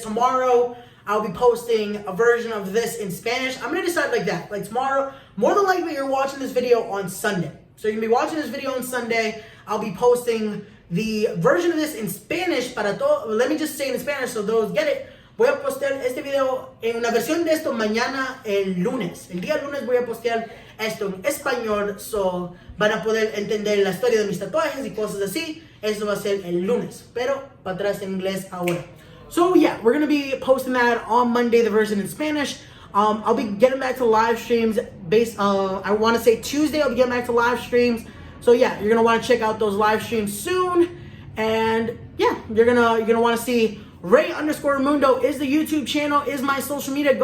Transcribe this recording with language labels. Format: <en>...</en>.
<en>Tomorrow, I'll be posting a version of this in Spanish. I'm going to decide like that. Like tomorrow, more than likely, you're watching this video on Sunday. So you're going to be watching this video on Sunday. I'll be posting the version of this in Spanish para todo. Let me just say it in Spanish so those get it.</en> <es>Voy a postear este video en una versión de esto mañana el lunes. El día lunes voy a postear esto en español. So van a poder entender la historia de mis tatuajes y cosas así. Eso va a ser el lunes. Pero para atrás en inglés ahora.</es> <en>So yeah, we're going to be posting that on Monday, the version in Spanish. I'll be getting back to live streams I want to say Tuesday I'll be getting back to live streams. So yeah, you're going to want to check out those live streams soon. And yeah, you're gonna want to see Ray_Mundo is the YouTube channel, is my social media.</en>